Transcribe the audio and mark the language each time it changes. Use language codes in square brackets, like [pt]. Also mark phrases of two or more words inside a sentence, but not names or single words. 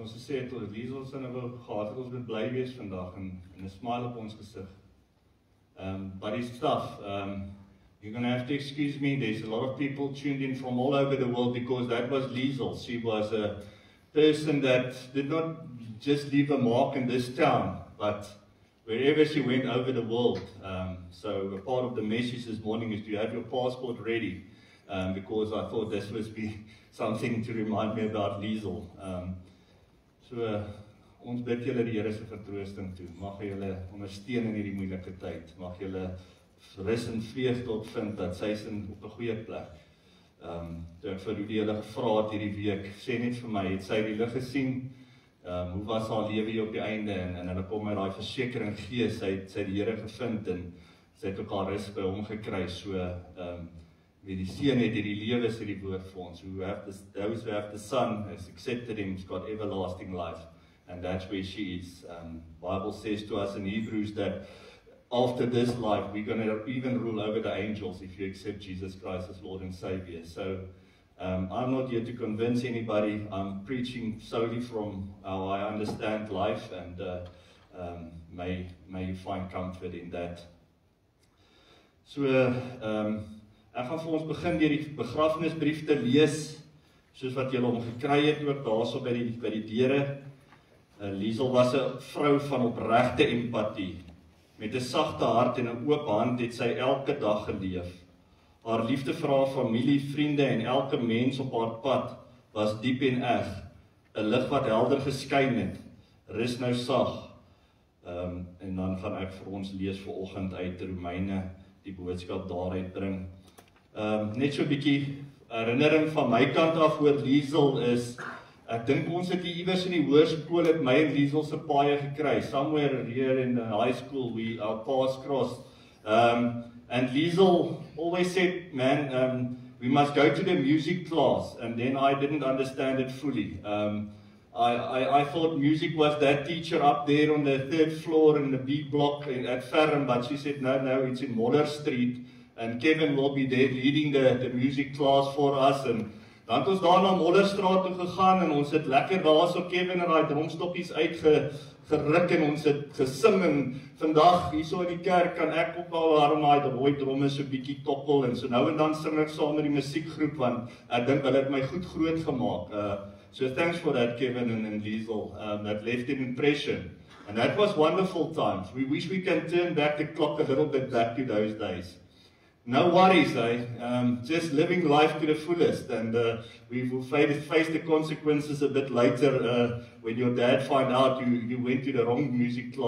[af] ons gesê het, Liesel se nou gehad het ons moet bly wees vandag en 'n smile op ons gesig. [en] But it's tough. You're going to have to excuse me. There's a lot of people tuned in from all over the world because that was Liesel. She was a person that did not just leave a mark in this town, but wherever she went over the world. So a part of the message this morning is to have your passport ready, because I thought this must be something to remind me about Liesel. [af] Ons bid julle die Here se vertroosting toe. Mag hy julle ondersteun in hierdie moeilike tyd. Mag julle rus en vreugde opvind dat sy is op 'n goeie plek. Toe ek vir Rudy hulle gevra het hierdie week, sê net vir my, het sy die lig gesien? Hoe was haar lewe hier op die einde, en hulle kom met daai versekering gee, sy het die Here gevind, en sy het ook haar rus by hom gekry, so, wie die seun het hierdie lewe, sê die woord vir ons, [en] those who have the Son, has accepted him, has got everlasting life, and that's where she is. Bible says to us in Hebrews that after this life, we're going to even rule over the angels if you accept Jesus Christ as Lord and Savior. So, I'm not here to convince anybody. I'm preaching solely from how I understand life, and may you find comfort in that. So, [af] ek gaan vir ons begin deur die begrafnisbrief te lees, soos wat julle hom gekry het, ook daarso by die deure. Liesel was 'n vrou van opregte empatie. Met 'n sagte hart en 'n oop hand het sy elke dag geleef. Haar liefde vir haar familie, vriende en elke mens op haar pad was diep en eg. 'n Lig wat helder geskyn het. Rus nou sag. En dan gaan ek vir ons lees vanoggend uit Romeine, die boodskap daaruit bring. Net so 'n bietjie herinnering van my kant af oor Liesel is, ek dink ons het hier iewers in die hoërskool het my en Liesel se paai gekry. [en] Somewhere here in the high school, our paths crossed. And Liesel always said, man, we must go to the music class. And then I didn't understand it fully. I thought music was that teacher up there on the 3rd floor in the B block at Ferrum, but she said, no, it's in Moller Street. And Kevin will be there leading the music class for us. [af] And dan het ons daar na Mollerstraat toe gegaan en ons het lekker daar so Kevin en daai drumstokkies uitgeruk en ons het gesing, en vandag hierso in die kerk kan ek ook al waarom daai rooi dromme so bietjie tokkel, en so nou en dan sing ek saam met die musiekgroep, want ek dink hulle het my goed groot gemaak. [en] So thanks for that, Kevin and Liesel. That left an impression. And that was wonderful times. We wish we can turn back the clock a little bit back to those days. No worries, just living life to the fullest, and we will face the consequences a bit later when your dad find out you went to the wrong music class.